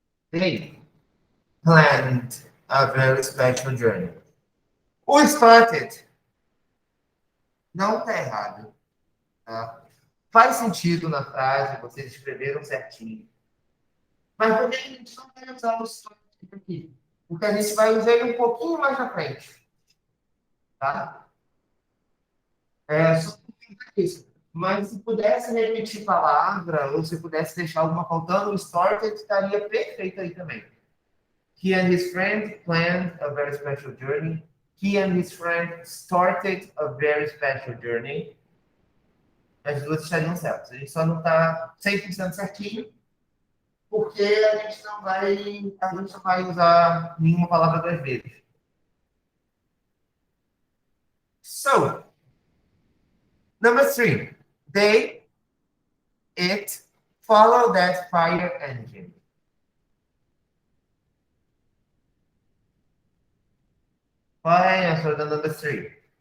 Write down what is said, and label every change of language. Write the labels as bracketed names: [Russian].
[English] They planned a very special journey. [Portuguese] O started não está errado. Tá? Faz sentido na frase, vocês escreveram certinho. Mas por que a gente não vai usar o started aqui? Porque a gente vai usar ele um pouquinho mais na frente. Tá? Só isso. Mas se pudesse repetir palavra, ou se pudesse deixar alguma faltando, o started estaria perfeito aí também. [English] He and his friend planned a very special journey. He and his friend started a very special journey. [Portuguese] As duas estariam certas. A gente só não está 100% certinho, porque a gente não vai usar nenhuma palavra duas vezes. [English] So, number 3. They, it, follow that fire engine. [Portuguese] Qual é a answer da number 3?